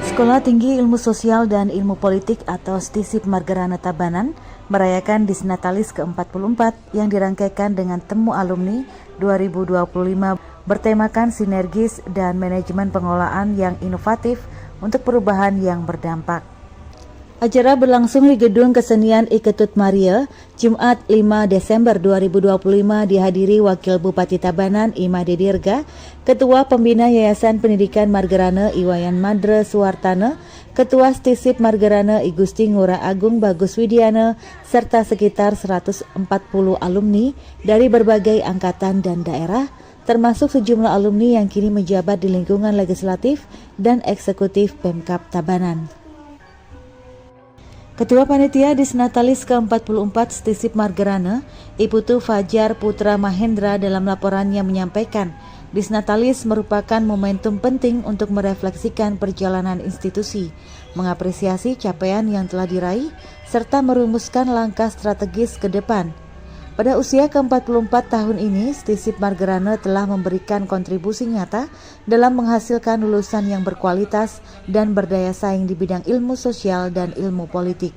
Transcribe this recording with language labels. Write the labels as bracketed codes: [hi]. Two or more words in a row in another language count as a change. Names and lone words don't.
[id] Sekolah Tinggi Ilmu Sosial dan Ilmu Politik atau STISIP Margarana Tabanan merayakan Disnatalis ke-44 yang dirangkaikan dengan temu alumni 2025 bertemakan sinergis dan manajemen pengelolaan yang inovatif untuk perubahan yang berdampak. Acara berlangsung di Gedung Kesenian Iketut Maria, Jumat 5 Desember 2025 dihadiri Wakil Bupati Tabanan Imade Dirga, Ketua Pembina Yayasan Pendidikan Margarana Iwayan Madra Suwartana, Ketua STISIP Margarana I Gusti Ngurah Agung Bagus Widiana, serta sekitar 140 alumni dari berbagai angkatan dan daerah, termasuk sejumlah alumni yang kini menjabat di lingkungan legislatif dan eksekutif Pemkab Tabanan. Ketua Panitia Disnatalis ke-44 STISIP Margarana, Iputu Fajar Putra Mahendra dalam laporannya menyampaikan, Disnatalis merupakan momentum penting untuk merefleksikan perjalanan institusi, mengapresiasi capaian yang telah diraih, serta merumuskan langkah strategis ke depan. Pada usia ke-44 tahun ini, STISIP Margarana telah memberikan kontribusi nyata dalam menghasilkan lulusan yang berkualitas dan berdaya saing di bidang ilmu sosial dan ilmu politik.